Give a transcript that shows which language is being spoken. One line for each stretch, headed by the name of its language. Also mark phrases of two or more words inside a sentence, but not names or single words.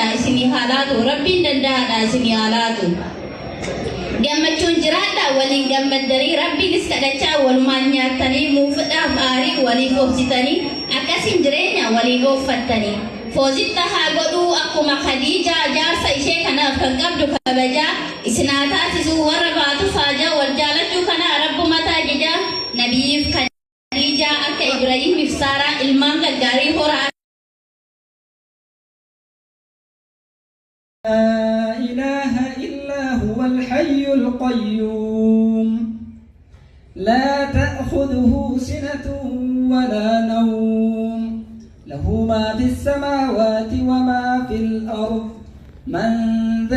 Oromo: isinii haalaatu rabbiin danda'aadha isinii haalaatu gammachuun jiraadha waliin gammaddanii rabbiinis kadhachaa walumaan nyaattanii muufadhaaf aarii waliif obsitanii akkasiin jireenya waliin ooffattanii foozitta haa godhuu akkuma Khadiijaa jaarsa ishee kanaaf kan qabdu kabajaa isinaa taasisuu warra baatu faajaa wal jaalachuu kana rabbuma taajijaa nabiif Khadiijaa akka Ibraahimiif Saaraa ilmaan gaggaarii horaa
Arabic: لا إله إلا هو الحي القيوم لا تأخذه سنة ولا نوم له ما في السماوات وما في الأرض من ذا